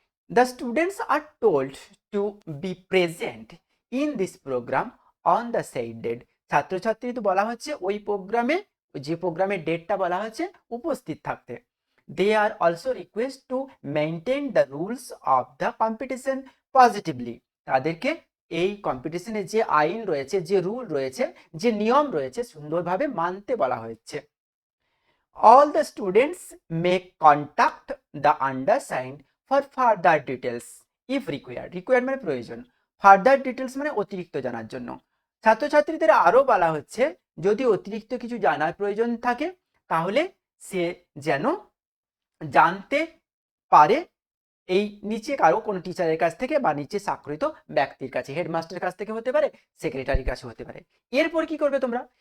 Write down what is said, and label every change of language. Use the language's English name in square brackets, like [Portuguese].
[English] the students are told to be present in this program on the said date, [Bangla] ছাত্রছাত্রীদের বলা হচ্ছে ওই প্রোগ্রামে, যে প্রোগ্রামের ডেটটা বলা হচ্ছে, উপস্থিত থাকতে। [English] They are also requested to maintain the rules of the competition positively, [Bangla] তাদেরকে এই কম্পিটিশনে যে আইন রয়েছে, যে রুল রয়েছে, যে নিয়ম রয়েছে সুন্দরভাবে মানতে বলা হয়েছে। [English] All the students may contact the undersigned for further details if required, required [Bangla] মানে প্রয়োজন, [English] further details [Bangla] মানে অতিরিক্ত জানার জন্য। ছাত্রছাত্রীদের আরো বলা হচ্ছে যদি অতিরিক্ত কিছু জানার প্রয়োজন থাকে তাহলে সে যেন জানতে পারে এই নিচে কারো কোনো টিচারের কাছ থেকে বা নিচে স্বাক্ষরিত ব্যক্তির কাছে, হেডমাস্টারের কাছ থেকে হতে পারে, সেক্রেটারির কাছে হতে পারে। এরপর কি করবে তোমরা?